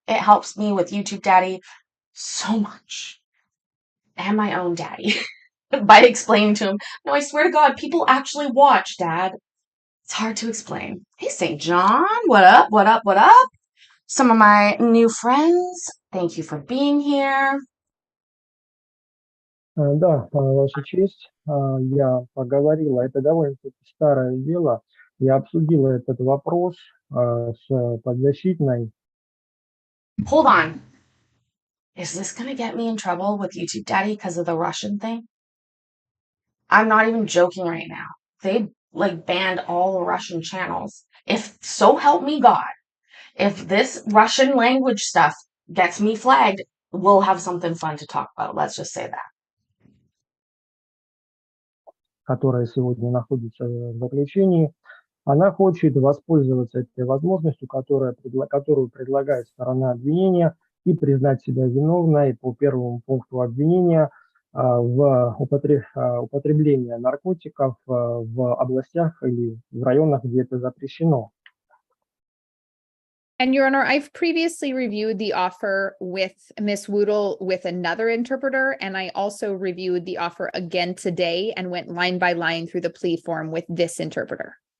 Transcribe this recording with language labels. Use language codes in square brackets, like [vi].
[en] It helps me with YouTube Daddy so much. And my own daddy. By explaining to him, no, I swear to God, people actually watch, Dad. It's hard to explain. Hey, St. John, what up, what up, what up? Some of my new friends, thank you for being here. [ru] Да, Ваша честь, я поговорила, это довольно-таки старое дело, я обсудила этот вопрос с подзащитной. [en] Hold on. Is this going to get me in trouble with YouTube Daddy because of the Russian thing? I'm not even joking right now. They banned all the Russian channels. If so help me God, if this Russian language stuff gets me flagged, we'll have something fun to talk about. Let's just say that. [ru] Которая сегодня находится в заключении, она хочет воспользоваться этой возможностью, которую предлагает сторона обвинения, и признать себя виновной по первому пункту обвинения в употреблении наркотиков в областях или в районах, где это запрещено. [en] And Your Honor, I've previously reviewed the offer with Ms. Woodle with another interpreter, and I also reviewed the offer again today and went line by line through the plea form with this interpreter.